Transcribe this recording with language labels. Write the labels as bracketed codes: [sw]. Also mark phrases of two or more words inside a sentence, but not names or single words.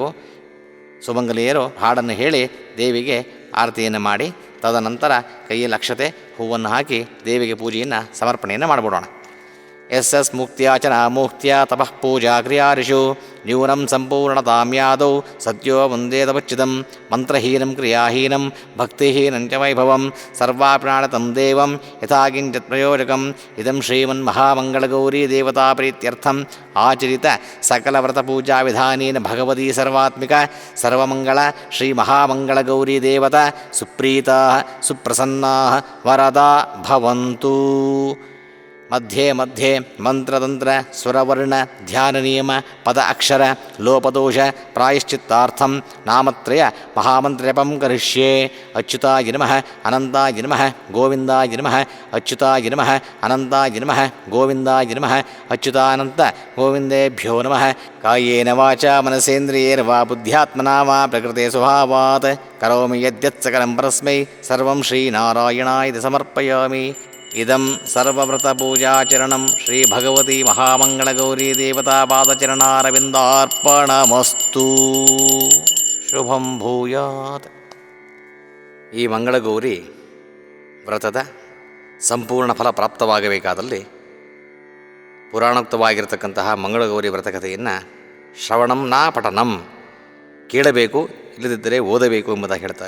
[kn] ಸುಮಂಗಲಿಯರು ಹಾಡನ್ನು ಹೇಳಿ ದೇವಿಗೆ ಆರತಿಯನ್ನು ಮಾಡಿ ತದನಂತರ ಕೈಯಲ್ಲಿ ಅಕ್ಷತೆ ಹೂವನ್ನು ಹಾಕಿ ದೇವಿಗೆ ಪೂಜೆಯನ್ನು ಸಮರ್ಪಣೆಯನ್ನು ಮಾಡಿಬಿಡೋಣ. [sa] ಎಸ್ ಎಸ್ ಮುಕ್ತ್ಯಾಚನ ಮುಕ್ತ್ಯ ತಪಃ ಪೂಜಾ ಕ್ರಿಯಾರಿಷು ನ್ಯೂನಂ ಸಂಪೂರ್ಣತಾಂ ಯಾದೌ ಸತ್ಯೋ ವಂದೇ ತಪಚ್ಯುತಂ ಮಂತ್ರಹೀನಂ ಕ್ರಿಯಾಹೀನಂ ಭಕ್ತಿಹೀನಂಚ ವೈಭವಂ ಸರ್ವಾಪ್ರಾಣತಂ ದೇವಂ ಯಥಾಕಿಂಚಿತ್ ಪ್ರಯೋಜಕಂ ಇದಂ ಶ್ರೀಮನ್ಮಹಾಮಂಗಳಗೌರಿ ದೇವತಾಪ್ರೀತ್ಯರ್ಥಂ ಆಚರಿತ ಸಕಲವ್ರತಪೂಜಾ ವಿಧಾನೇನ ಭಗವತಿ ಸರ್ವಾತ್ಮಿಕ ಸರ್ವಮಂಗಳ ಶ್ರೀ ಮಹಾಮಂಗಳಗೌರಿ ದೇವತಾ ಸುಪ್ರೀತಾ ಸುಪ್ರಸನ್ನಾ ವರದಾ ಭವಂತು. ಮಧ್ಯೆ ಮಧ್ಯೆ ಮಂತ್ರತಂತ್ರ ಸ್ವರವರ್ಣ ಧ್ಯಾನ ನಿಯಮ ಪದ ಅಕ್ಷರ ಲೋಪದೋಷ ಪ್ರಾಯಶ್ಚಿತ್ತಾರ್ಥಂ ನಾಮತ್ರಯ ಮಹಾಮಂತ್ರಜಪಂ ಕರಿಷ್ಯೆ. ಅಚ್ಯುತಾಯ ನಮಃ ಅನಂತಾಯ ನಮಃ ಗೋವಿಂದಾಯ ನಮಃ ಅಚ್ಯುತಾಯ ನಮಃ ಅನಂತಾಯ ನಮಃ ಗೋವಿಂದಾಯ ನಮಃ ಅಚ್ಯುತಾನಂತ ಗೋವಿಂದೇಭ್ಯೋ ನಮಃ. ಕಾಯೇನ ವಾಚಾ ಮನಸೇಂದ್ರಿಯೇಣ ವಾ ಬುದ್ಧ್ಯಾತ್ಮನಾ ವಾ ಪ್ರಕೃತೆ ಸ್ವಭಾವಾತ್ ಕರೋಮಿ ಯದ್ಯತ್ ಸಕಲಂ ಪರಸ್ಮೈ ಸರ್ವಂ ಶ್ರೀನಾರಾಯಣಾಯ ಸಮರ್ಪಯಾಮಿ. ಇದಂ ಸರ್ವವ್ರತಪೂಜಾಚರಣಂ ಶ್ರೀ ಭಗವತಿ ಮಹಾಮಂಗಳಗೌರಿ ದೇವತಾಪಾದಚರಣಾರವಿಂದಾರ್ಪಣಮಸ್ತು. ಶುಭಂ ಭೂಯಾತ್. [kn] ಈ ಮಂಗಳಗೌರಿ ವ್ರತದ ಸಂಪೂರ್ಣ ಫಲ ಪ್ರಾಪ್ತವಾಗಬೇಕಾದಲ್ಲಿ ಪುರಾಣೋಕ್ತವಾಗಿರತಕ್ಕಂತಹ ಮಂಗಳಗೌರಿ ವ್ರತಕಥೆಯನ್ನು [sa] ಶ್ರವಣಂ ನಾ ಪಠನಂ, [kn] ಕೇಳಬೇಕು, ಇಲ್ಲದಿದ್ದರೆ ಓದಬೇಕು ಎಂಬುದಾಗಿ ಹೇಳ್ತಾರೆ.